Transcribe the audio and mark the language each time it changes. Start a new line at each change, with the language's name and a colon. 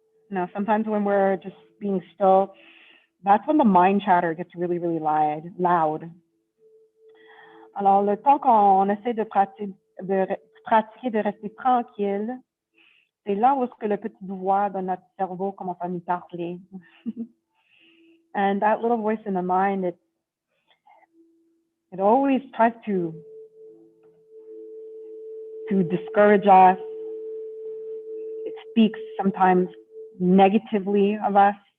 English: Now, sometimes when we're just being still, that's when the mind chatter gets really, really loud.
French: Alors, le temps qu'on essaie de pratiquer de rester tranquille, C'est là où est-ce que la petite voix de notre cerveau commence à nous parler.
English: And that little voice in the mind, it always tries to discourage us. It speaks sometimes negatively of us.